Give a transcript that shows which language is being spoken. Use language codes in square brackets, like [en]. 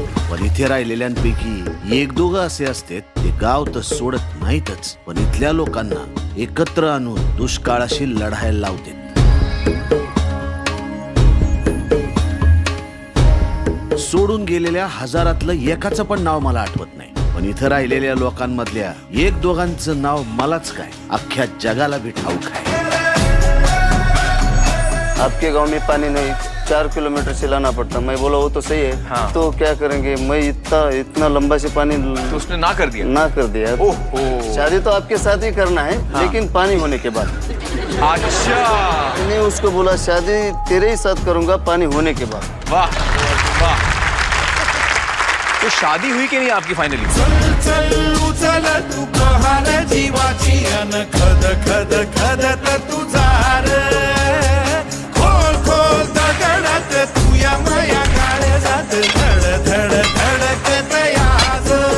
[mr] पण इथे राहिलेल्यांपैकी 1-2 असे असतात ते गाव तर सोडत नाहीतच, पण इथल्या लोकांना एकत्र आणून दुष्काळाशी लढायला लावतात. सोडून गेलेल्या हजारातलं एकाचं पण नाव मला आठवत नाही, पण इथं राहिलेल्या लोकांमधल्या 1-2 नाव मलाच काय, अख्ख्या जगाला भी ठाऊक आहे. [hi] आपके गांव में पानी नहीं, 4 किलोमीटर से लाना पड़ता. मैं बोला वो तो सही है. हाँ. तो क्या करेंगे, मैं इतना लंबा से पानी तो उसने ना कर दिया. ओहो. शादी तो आपके साथ ही करना है. हाँ. लेकिन पानी होने के बाद. अच्छा. मैंने उसको बोला शादी तेरे ही साथ करूंगा, पानी होने के बाद. वाह वाह. तो शादी हुई कि नहीं आपकी फाइनली? [mr] चल तू कहार जीवाची अन खद खद खदत तुझा रे. खोल खोल दगडात तू या माया गाड्या जात धड धड धडकत याज.